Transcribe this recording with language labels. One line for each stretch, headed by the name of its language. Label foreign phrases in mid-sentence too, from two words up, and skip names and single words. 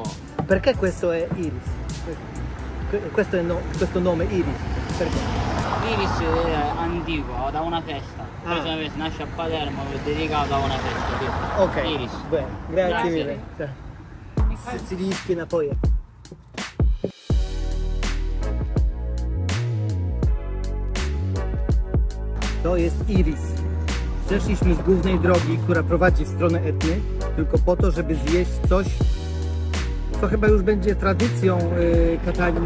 Italian: Perché questo è Iris? Questo nome Iris? Perché? Iris è antico, da una festa. Precisamente nasce a Palermo, è dedicato a una festa. Sì. Ok, Iris. bene, grazie Grazie. mille.
Polish: Sycylijskie napoje. To jest Iris. Zeszliśmy z głównej drogi, która prowadzi w stronę Etny, tylko po to, żeby zjeść coś, co chyba już będzie tradycją Katanii.